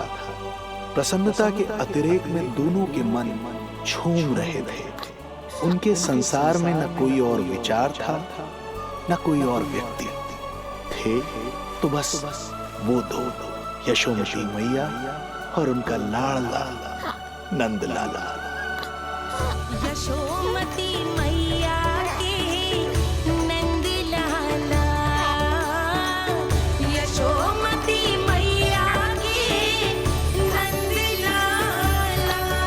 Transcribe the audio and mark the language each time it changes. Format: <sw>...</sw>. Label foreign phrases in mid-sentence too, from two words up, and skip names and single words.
<hi>प्रसन्नता के अतिरेक में दोनों के मन झूम रहे थे। उनके संसार में न कोई और विचार था, न कोई और व्यक्ति थे, तो बस वो दो, यशोमती मैया और उनका लाडला नंद लाला। यशोमती मैया के नंद लाला, यशोमती मैया के नंद लाला।</hi>